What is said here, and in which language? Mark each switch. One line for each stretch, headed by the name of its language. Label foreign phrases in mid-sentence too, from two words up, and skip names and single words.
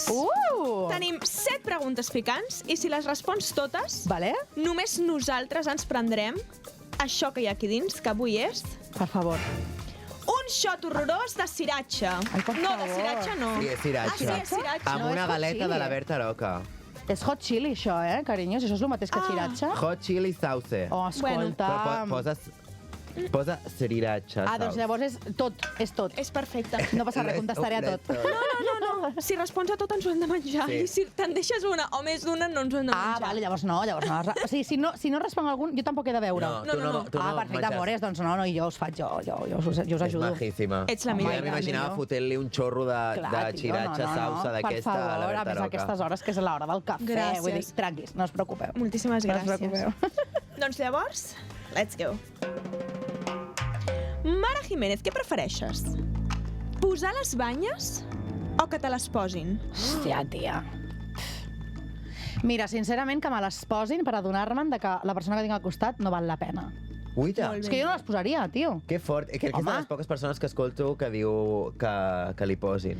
Catalan: Tenim 7 preguntes picants i si les respons totes, només nosaltres ens prendrem això que hi ha aquí dins, que avui és... Per favor. Un xot horrorós de ciratxa. No, de ciratxa no. Sí, és ciratxa. Sí, és ciratxa. Amb una galeta de la Berta Roca. És
English: hot chili,
Catalan: això, carinyos? Això és el mateix que ciratxa?
English: Hot chili sauce.
Catalan: Oh, escolta... Posa sriracha. Doncs llavors és tot. És perfecte. No passa res, contestaré a tot. No. Si respons a tot ens ho hem de menjar. Sí. I si te'n deixes una o més d'una no ens ho hem de menjar. Vale, llavors no. O sigui, si no responc algun, jo tampoc he de veure. No. Perfecte, amores, doncs no, jo us faig, jo us És ajudo. majíssima. Ets la millor. Ja m'imaginava fotent-li un xorro de xiratxa, salsa d'aquesta a la Per favor, a Berta més a aquestes hores, que és l'hora del cafè. Gràcies. Vull dir, tranquis, no us preocupeu. Moltíssimes No us gràcies. preocupeu. Doncs llavors,
English: let's go.
Catalan: Mara Jiménez, què prefereixes? Posar les banyes o que te les posin? Hòstia, tia. Mira, sincerament, que me les posin per adonar-me'n que la persona que tinc al costat no val la pena. Uita. És que jo no les posaria, tio. Que fort. Crec que és de les poques persones que escolto que diu que li posin.